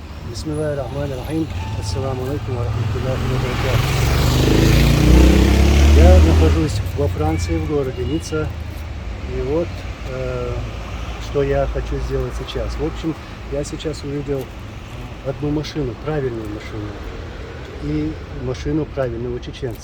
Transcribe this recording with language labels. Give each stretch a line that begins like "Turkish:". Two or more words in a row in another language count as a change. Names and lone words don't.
Arabic: بسم الله الرحمن الرحيم. السلام عليكم ورحمة الله وبركاته.
Russian: Я нахожусь во Франции, в городе Ницца. И вот, что я хочу сделать сейчас. В общем, я сейчас увидел одну машину, правильную машину, и машину правильного чеченца.